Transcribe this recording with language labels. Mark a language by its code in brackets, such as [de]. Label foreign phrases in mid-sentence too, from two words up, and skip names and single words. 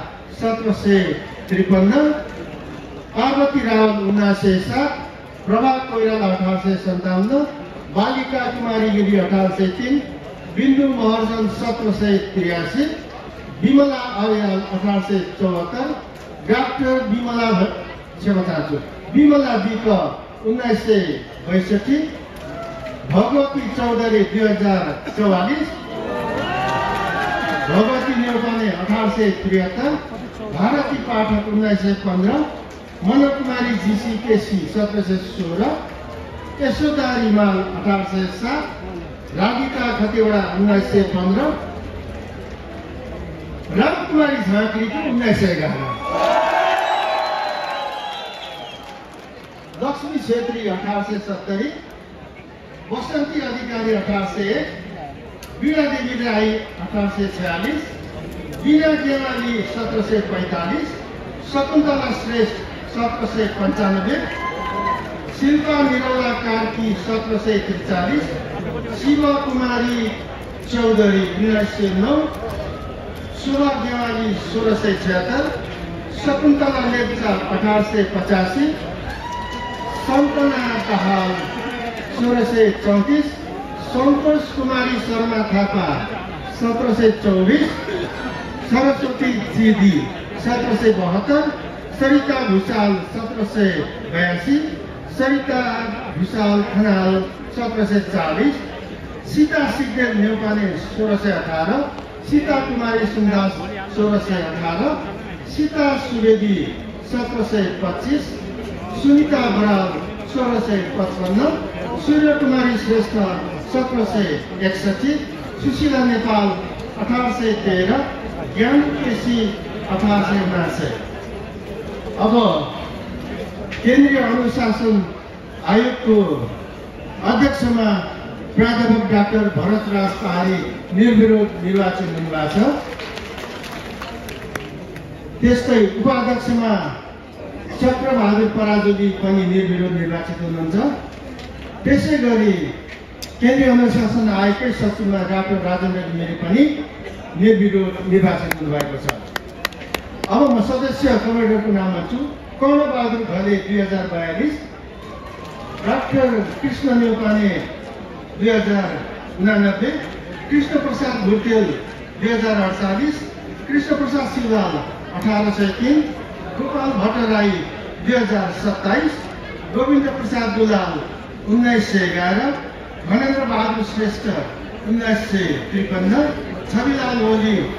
[ne] 1753, पार्वती रावल 1907, प्रभा कोइराला 1857, बालिका कुमारी गिरी 1803, बिन्दु महर्जन 1783, विमला अर्याल 1874, डाक्टर विमला विक 1962, भगवती चौधरी 2044, भगवती नेउपाने 1873, भारती पाठक 1915, मनकुमारी जीसी केसी 1716, यशोदा रिमाल 1807, राधिका खतिवडा 1915, रामकुमारी झाँक्री 1911, लक्ष्मी छेत्री 1870, बसन्ती अधिकारी 1801, वीणा देवी राई 1846, वीणा गेवाली 1745, शकुन्तला श्रेष्ठ 1795, शिल्पा निरौला कार्की 1743, शिव कुमारी चौधरी 1909, शोभा गेवाली 1676, शकुन्तला लेप्चा 1885, सन्तना दाहाल 1634, सन्तोष कुमारी शर्मा थापा 1724, सरस्वती चेदी 1772, सरिता भुषाल 1782, सरिता भुषाल खनाल 1740, सीता सिग्देल नेउपाने 1618, सीता कुमारी सुन्दास 1618, सीता सुवेदी 1725, सुनिता बराल 1655, सूर्य कुमारी श्रेष्ठ 1761, सुशीला नेपाल 1813, ज्ञान केसी 1879। अब केन्द्रीय अनुशासन आयोगको अध्यक्षमा प्राध्यापक डाक्टर भरतराज पहाडी निर्विरोध निर्वाचन हुनुभएको छ। त्यस्तै उपाध्यक्षमा चक्रबहादुर पराजुली पनि निर्विरोध निर्वाचित हुनुहुन्छ। त्यसै गरी केन्द्रीय अनुशासन आयोगकै सचिवमा डाक्टर राजेन्द्र घिमिरे पनि निर्विरोध निर्वाचित हुनुभएको छ। अब म सदस्य कमेडरको नाम भन्छु। कर्णबहादुर घले 2042, डाक्टर कृष्ण नेउपाने 2089, कृष्ण प्रसाद भुटेल 2048, कृष्ण प्रसाद सिलवाल 1803, गोपाल भट्टराई 2027, गोविन्द प्रसाद दुलाल 1911, महेन्द्र बहादुर श्रेष्ठ 1953, छविलाल ओली